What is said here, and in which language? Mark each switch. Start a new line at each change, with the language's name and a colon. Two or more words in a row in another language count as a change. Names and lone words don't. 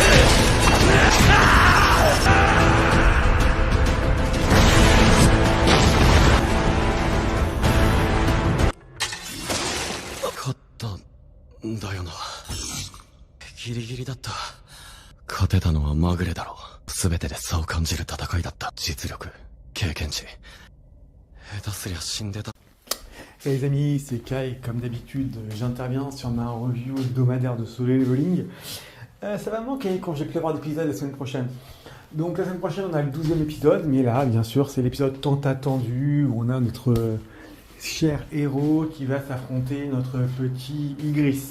Japanese: 勝ったんだよな。ギリギリだった。勝てたのはまぐれだろう。全てで差を感じる戦いだった。実力、経験値、下手すりゃ死んでた。
French: Hey les amis, c'est Kai, comme d'habitude, j'interviens sur ma review hebdomadaire de Solo Leveling. Ça va me manquer quand j'ai pu avoir d'épisodes la semaine prochaine. Donc la semaine prochaine on a le 12e épisode, mais là bien sûr c'est l'épisode tant attendu où on a notre cher héros qui va s'affronter notre petit Ygritte.